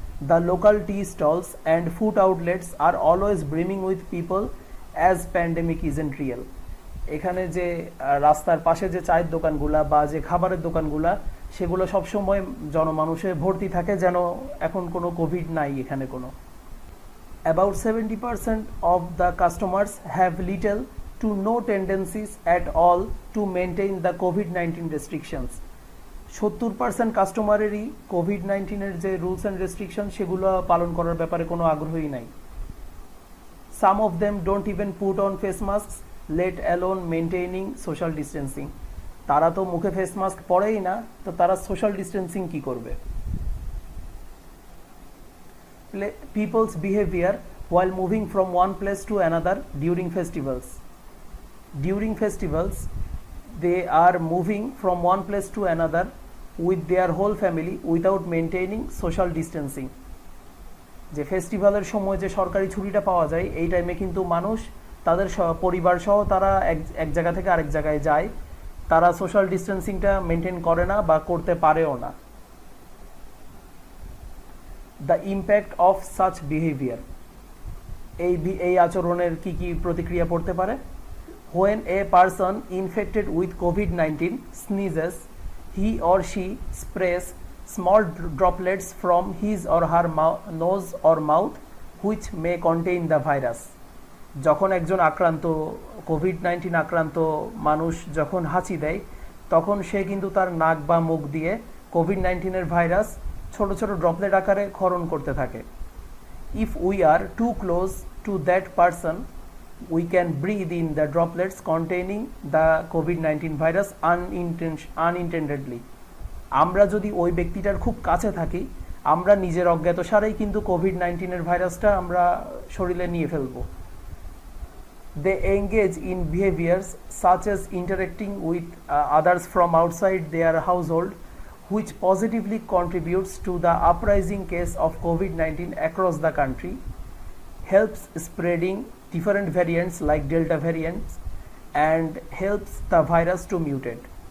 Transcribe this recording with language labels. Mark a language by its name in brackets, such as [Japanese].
[English] The local tea stalls and food outlets are always brimming with people as pandemic isn't real. [Bangla] এখানে যে রাস্তার পাশে যে চায়ের দোকানগুলা বা যে খাবারের দোকানগুলা সেগুলো সবসময় জনমানুষে ভর্তি থাকে, যেন এখন কোনো কোভিড নাই এখানে কোনো। [English] About 70% of the customers have little to no tendencies at all to maintain the COVID-19 restrictions. [Bangla] 70% কাস্টমারেরই কোভিড-19-এর যে রুলস অ্যান্ড রেস্ট্রিকশন সেগুলো পালন করার ব্যাপারে কোনো আগ্রহই নাই। [English] Some of them don't even put on face masks, let alone maintaining social distancing. [Bangla] তারা তো মুখে ফেস মাস্ক পরেই না, তো তারা সোশ্যাল ডিস্টেন্সিং কি করবে? [English] People's behavior while moving from one place to another during festivals. During festivals, they are moving from one place to another with their whole family without maintaining social distancing. [Bangla] যে ফেস্টিভ্যালের সময় যে সরকারি ছুটিটা পাওয়া যায় এই টাইমে কিন্তু মানুষ তাদের পরিবার সহ তারা এক জায়গা থেকে আরেক জায়গায় যায়, তারা সোশ্যাল ডিস্টেন্সিংটা মেনটেন করে না বা করতে পারেও না। [English] the impact of such behaviour, [Bangla] এই আচরণের কি কি প্রতিক্রিয়া পড়তে পারে? [English] When a person infected with COVID-19 sneezes, he or she sprays small droplets from his or her nose or mouth which may contain the virus. [Bangla] যখন একজন কোভিড-19 আক্রান্ত মানুষ যখন হাঁচি দেয় তখন সে কিন্তু তার নাক বা মুখ দিয়ে কোভিড-19-এর ভাইরাস ছোট ছোট ড্রপলেট আকারে ক্ষরণ করতে থাকে। [English] If we are too close to that person, we can breathe in the droplets containing the COVID-19 virus unintendedly. [Bangla] আমরা যদি ওই ব্যক্তিটার খুব কাছে থাকি, আমরা নিজের অজ্ঞাতসারেই কিন্তু কোভিড-19-এর ভাইরাসটা আমরা শরীরে নিয়ে ফেলবো। [English] They engage in behaviors such as interacting with others from outside their household, which positively contributes to the uprising case of COVID-19 across the country, helps spreading different variants like Delta variants, and helps the virus to mutate.